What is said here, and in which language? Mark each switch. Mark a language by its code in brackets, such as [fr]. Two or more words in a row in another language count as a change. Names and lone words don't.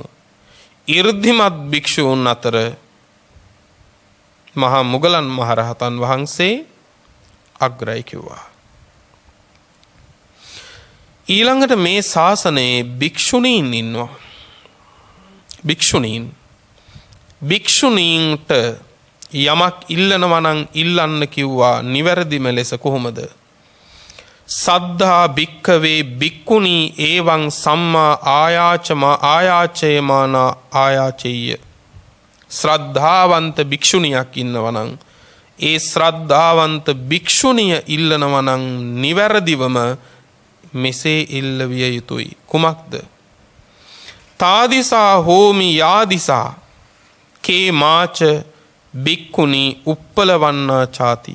[si] 이르ධිමත් භික්ෂූන් අතර මහා මුගලන් මහරහතන් වහන්සේ අග්‍රයි කිව්වා. ඊළඟට මේ ශාසනයේ භික්ෂුණීන් ඉන්නවා. භික්ෂුණීන්ට යමක් ඉල්ලනවා නම් ඉල්ලන්න කිව්වා නිවැරදිම ලෙස කොහොමද? [pi] සද්ධා භික්ඛවේ භික්ඛුනී එවං සම්මා ආයාචේමාන ආයාචෙය්‍ය. [si] ශ්‍රද්ධාවන්ත භික්ෂුණියක් ඉන්නවා නම් ඒ ශ්‍රද්ධාවන්ත භික්ෂුණිය ඉල්ලනවා නම් නිවැරදිවම මෙසේ ඉල්ලවිය යුතුයි. කුමක්ද? [pi] තාදිසා හෝමි යාදිසා කේ මාච භික්ඛුනී උප්පලවන්නා ചാති.